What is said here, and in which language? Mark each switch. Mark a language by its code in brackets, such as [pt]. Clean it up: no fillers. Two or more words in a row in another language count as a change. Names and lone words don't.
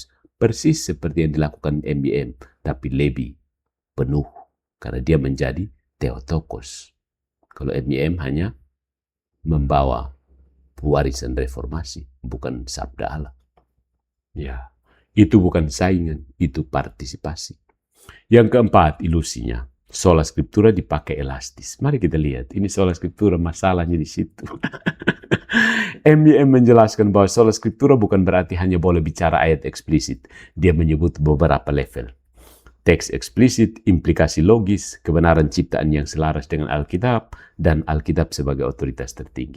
[id] Persis seperti yang dilakukan MYM, tapi lebih penuh karena dia menjadi Theotokos. Kalau MYM hanya membawa warisan reformasi, bukan sabda Allah. Ya, itu bukan saingan, itu partisipasi. Yang keempat, ilusinya. [la] Sola Scriptura [id] dipakai elastis. Mari kita lihat, ini [la] Sola Scriptura [id] masalahnya di situ. MYM menjelaskan bahwa [la] Sola Scriptura [id] bukan berarti hanya boleh bicara ayat eksplisit. Dia menyebut beberapa level. Teks eksplisit, implikasi logis, kebenaran ciptaan yang selaras dengan Alkitab, dan Alkitab sebagai otoritas tertinggi.